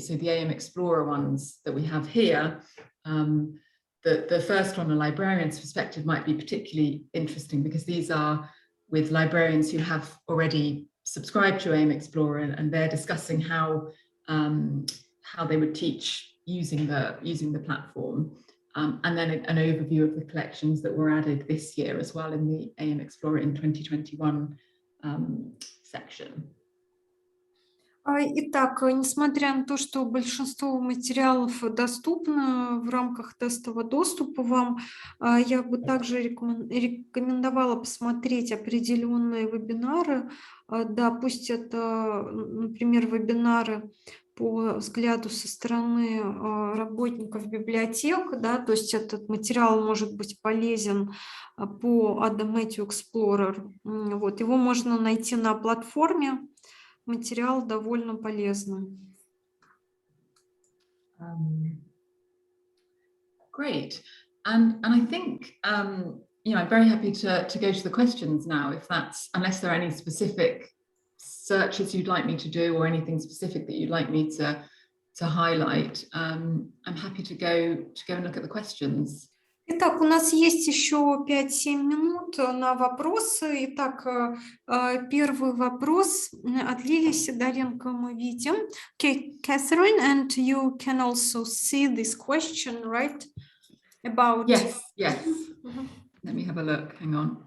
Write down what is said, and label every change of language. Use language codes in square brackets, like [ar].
[en] So the AM Explorer ones that we have here, the first one, a librarian's perspective, might be particularly interesting because these are with librarians who have already subscribed to AM Explorer and they're discussing how they would teach using the platform. And then an overview of the collections that were added this year as well in the AM Explorer in 2021 section. [ru] Итак, несмотря на то, что большинство материалов доступно в рамках тестового доступа вам, я бы также рекомендовала посмотреть определенные вебинары. Да, пусть это, например, вебинары по взгляду со стороны работников библиотек, да, то есть этот материал может быть полезен по Automatic Explorer. Вот, его можно найти на платформе. Материал довольно полезный. [en] Great, and I think you know, I'm very happy to go to the questions now, if that's, unless there are any specific searches you'd like me to do or anything specific that you'd like me to highlight. I'm happy to go and look at the questions. [ru] Итак, у нас есть еще 5-7 минут на вопросы. Итак, первый вопрос от Лилии Сидоренко мы видим. [en] Okay, Catherine, and you can also see this question, right? About... Yes. Let me have a look, hang on.